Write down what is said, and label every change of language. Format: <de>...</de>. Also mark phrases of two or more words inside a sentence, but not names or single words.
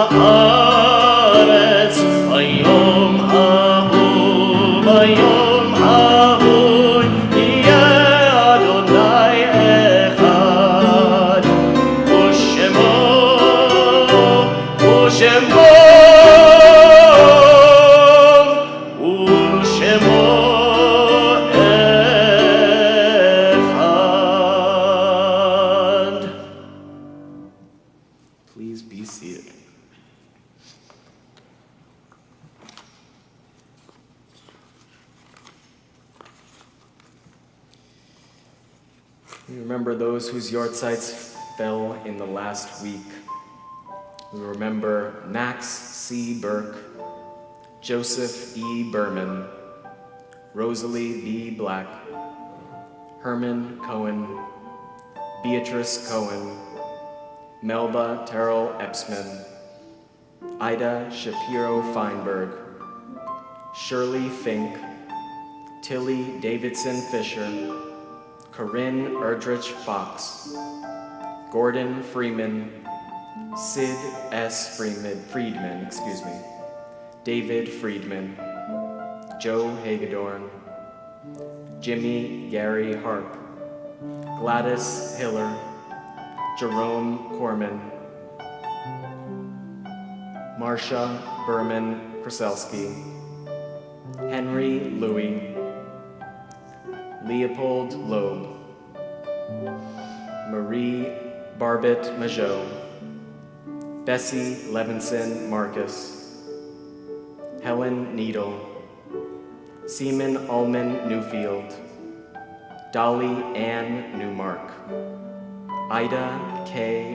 <he>הארץ ביום ההוא, ביום ההוא יהיה אדוני אחד, ושמו אחד.</he> <en>Please be seated. We remember those whose yortzites fell in the last week. We remember Max C. Burke, Joseph E. Berman, Rosalie B. Black, Herman Cohen, Beatrice Cohen, Melba Terrell Epsman, Ida Shapiro Feinberg, Shirley Fink, Tilly Davidson Fisher, Corinne Erdrich Fox, Gordon Freeman, Sid S. Friedman, David Friedman, Joe Hagedorn, Jimmy Gary Harp, Gladys Hiller, Jerome Corman, Marcia Berman Kraselski, Henry Louie, Leopold Loeb, Marie Barbet Majot, Bessie Levinson Marcus, Helen Needle, Seaman Allman Newfield, Dolly Ann Newmark, Ida K.</en>